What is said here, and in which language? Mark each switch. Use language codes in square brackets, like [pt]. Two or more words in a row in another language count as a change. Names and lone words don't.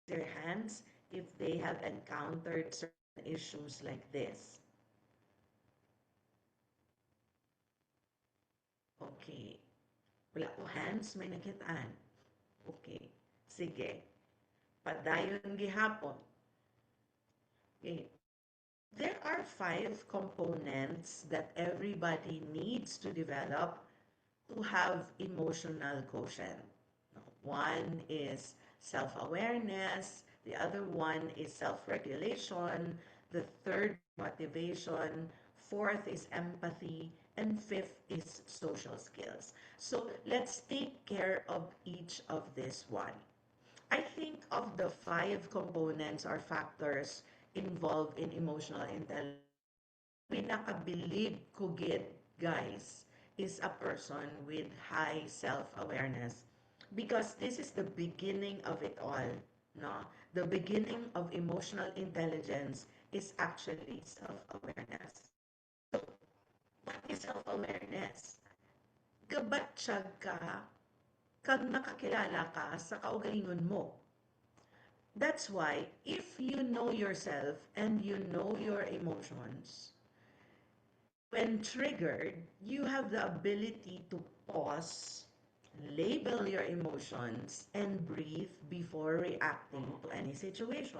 [en] their hands if they have encountered certain issues like this. Okay. [ceb] Wala ko hands, may nakitaan. Okay. Sige. Padayon gihapon. [en] Okay. There are 5 components that everybody needs to develop to have emotional quotient. One is self-awareness, the other one is self-regulation, the third motivation, fourth is empathy, and fifth is social skills. So let's take care of each of this one. I think of the 5 components or factors involved in emotional intelligence, [hil] pinakabilib ko gid, [en] guys, is a person with high self-awareness. Because this is the beginning of it all. No? The beginning of emotional intelligence is actually self-awareness. So, what is self-awareness? [hil] Gabatsyag ka, kag nakakilala ka sa kaugalingon mo. [en] That's why, if you know yourself and you know your emotions, when triggered, you have the ability to pause, label your emotions, and breathe before reacting to any situation.